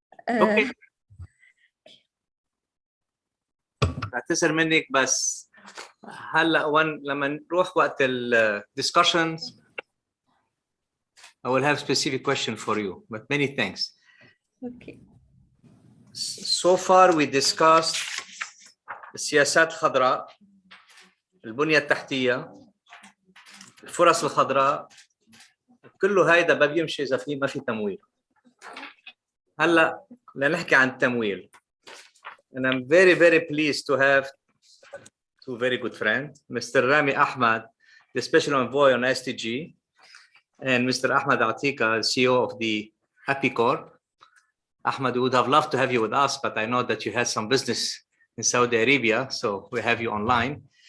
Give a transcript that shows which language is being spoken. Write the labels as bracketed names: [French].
[Arabic] اوكي، بعتذر منك بس هلا لما نروح وقت ال [English] discussions I will have specific question for you, but many thanks. Okay. So far we discussed [Arabic] السياسات الخضراء، البنية التحتية، الفرص الخضراء، كله هيدا ما بيمشي إذا ما في تمويل. هلا لنحكي عن التمويل. [English] And I'm very, very pleased to have two very good friends, Mr. Rami Ahmad, the Special Envoy on SDG, and Mr. Ahmad Atika, CEO of the Happy Corp. Ahmad, we would have loved to have you with us, but I know that you had some business in Saudi Arabia, so we have you online.